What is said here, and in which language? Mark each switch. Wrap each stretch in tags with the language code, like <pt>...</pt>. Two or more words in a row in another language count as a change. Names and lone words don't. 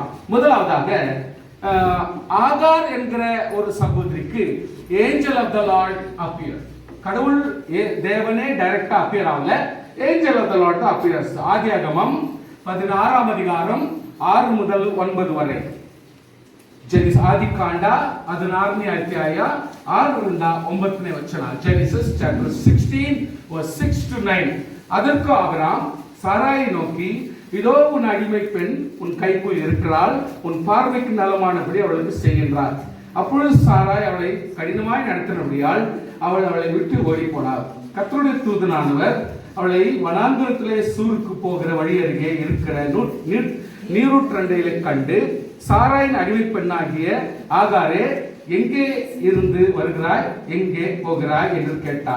<ta>முதலாவதாக ஆகார் என்கிற ஒரு சகோதரிக்கு</ta> <en>angel of the Lord appear.</en> <ta>கடவுள் தேவனே</ta> <en>directa appear</en> <ta>ஆகல,</ta> <en>angel of the Lord appears.</en> <ta>ஆதியாகமம் 16ஆம் அதிகாரம் 6 முதல் 9 வரை.</ta> <kn>ఆదికాండ 16ನೇ ಅಧ್ಯಾಯ 6 ರಿಂದ 9ನೇ ವಚನ.</kn> <en>Genesis chapter 16 verse 6 to 9.</en> <ta>அதற்கு ஆபிரகாம் சாராயை நோக்கி, இதோ உன் அடிமை பெண் உன் கைக்குள் இருக்கிறாள், உன் பார்வைக்கு நலமானபடி அவளுக்கு செய்கின்றார். அப்பொழுது சாராய் அவளை கடினமாய் நடத்தினபடியால் அவளை விட்டு ஓடி போனார். கர்த்தருடைய தூதனானவர் அவளை வனாந்தரத்திலே சூருக்கு போகிற வழி அருகே இருக்கிற நீரூற்றண்டையிலே கண்டு, சாராயின் அடிமை பெண்ணாகிய ஆகாரே, எங்கே இருந்து வருகிறாய், எங்கே போகிறாய் என்று கேட்டார்.</ta>